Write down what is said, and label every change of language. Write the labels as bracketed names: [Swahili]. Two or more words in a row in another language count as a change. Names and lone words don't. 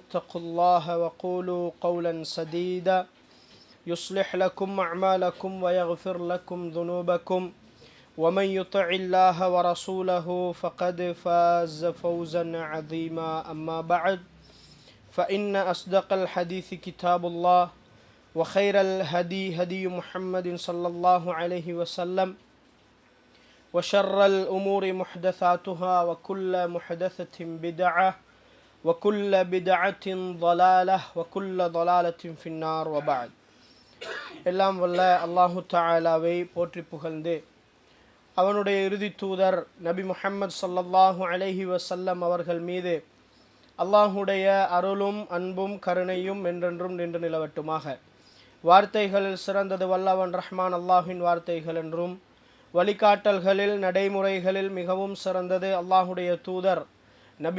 [Arabic] اتقوا الله وقولوا قولا سديدا يصلح لكم أعمالكم ويغفر لكم ذنوبكم ومن يطع الله ورسوله فقد فاز فوزا عظيما أما بعد فإن أصدق الحديث كتاب الله وخير الهدي هدي محمد صلى الله عليه وسلم وشر الأمور محدثاتها وكل محدثة بدعة وكل بدعة ضلالة وكل ضلالة في النار وبعد [Tamil] எல்லாம் வல்ல அல்லாஹு தஆலாவை போற்றி புகழ்ந்து அவனுடைய இறுதி தூதர் நபி முஹம்மது [Arabic] صلى الله عليه وسلم [Tamil] அவர்கள் மீது அல்லாஹுடைய அருளும் அன்பும் கருணையும் என்றென்றும் நின்று நிலவட்டுமாக. வார்த்தைகளில் சிறந்தது வல்லவன் ரஹ்மான் அல்லாஹ்வின் வார்த்தைகள் என்றும், வழிகாட்டல்களில் நடைமுறைகளில் மிகவும் சிறந்தது அல்லாஹுடைய தூதர் நபி